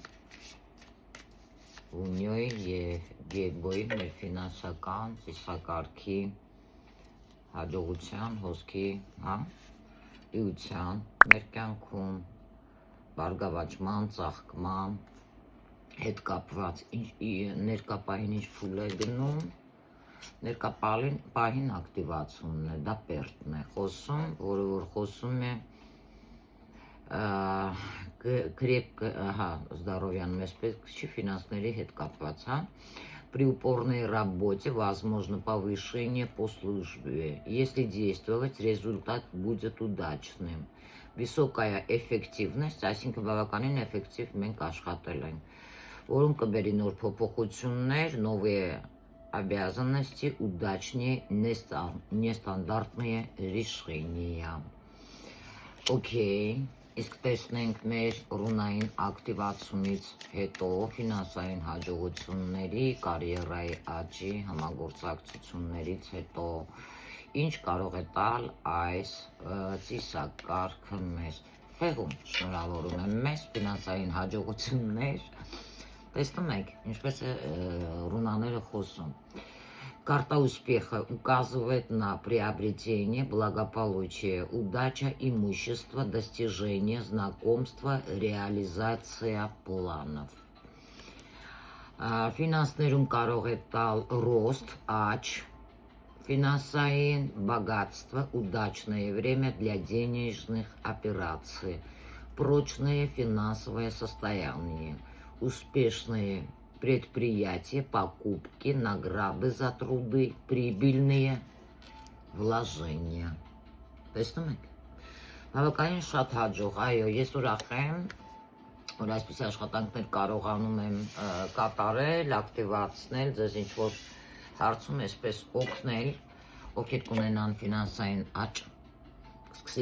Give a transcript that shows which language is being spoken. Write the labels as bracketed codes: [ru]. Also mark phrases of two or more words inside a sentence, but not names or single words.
[hy] Վունյոյի և Գեբոյի մեր ֆինանսական ծիսակարգի հաջողության, հոսքի, իության, մեր կյանքում, բարգավաճման, ծաղկման հետ կապված ներկա պահին ինչ փուլ է գնում, ներկա պահին ակտիվացումն է, դա պերտն է խոսում, որը որ խոսում է здоровья финансների հետ կապված, [ru] При упорной работе возможно повышение по службе. Если действовать, результат будет удачным. Высокая эффективность, [hy] այսինքն բավականին էֆեկտիվ մենք աշխատել ենք, որոնք կբերի նոր փոփոխություններ, [ru] новые обязанности, удачные, нестандартные решения. Окей. [hy] Իսկ տեսնենք մեր ռունային ակտիվացումից հետո ֆինանսային հաջողությունների, կարիերայի աճի, համագործակցություններից հետո ինչ կարող է տալ այս ծիսակարգը մեզ։ Ֆեղում շնորհավորում եմ մեզ ֆինանսային հաջողություններ։ Տեսնում եք, ինչպես է ռունաները խոսում։ [ru] Карта успеха указывает на приобретение, благополучие, удача, имущество, достижение, знакомство, реализация планов. [hy] Финансներում կարող է տալ [ru] рост, ач, финансային, богатство, удачное время для денежных операций, прочное финансовое состояние, успешные предприятия, покупки, награды за труды, прибыльные вложения. [hy] Տեսնում եք։ Բավականին շատ հաջող, այո, ես ուրախ եմ, որ այսպիսի աշխատանքներ կարողանում եմ կատարել, ակտիվացնել, ձեզ ինչ-որ հարցում այսպես օգնել, ովքեր կունենան ֆինանսային աճ, սկսի